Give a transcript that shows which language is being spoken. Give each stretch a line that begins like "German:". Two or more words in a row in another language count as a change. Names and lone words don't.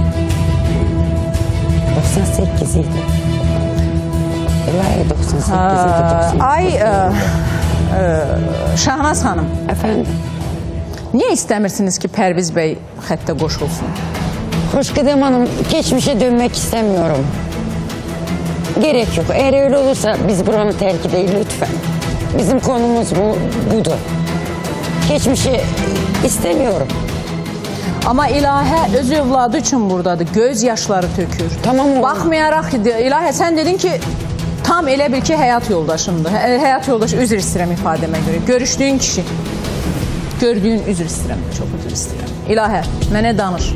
Azerbaijani: 98 idi. Elə 98 idi. Ay, Şahnaz xanım. Əfəndim? Niyə istəmirsiniz ki, Pərviz bəy xəttə qoşulsun?
Turkish: Xoşqədəm hanım, geçmişə dönmək istəmiyorum. Gerek yok. Eğer öyle olursa biz buranı terk edelim lütfen. Bizim konumuz budur. Geçmişi istemiyorum.
Azerbaijani: Amma İlahə öz övladı üçün buradadır. Göz yaşları tökür.
Turkish: Tamam mı?
Azerbaijani: Baxmayaraq ki, İlahə sən dedin ki, tam elə bil ki, həyat yoldaşımdır. Həyat yoldaşı, üzr istəyirəm ifadəmə görə. Görüşdüyün kişi. Gördüyün, üzr istəyirəm, çox üzr istəyirəm. İlahə, mənə danış.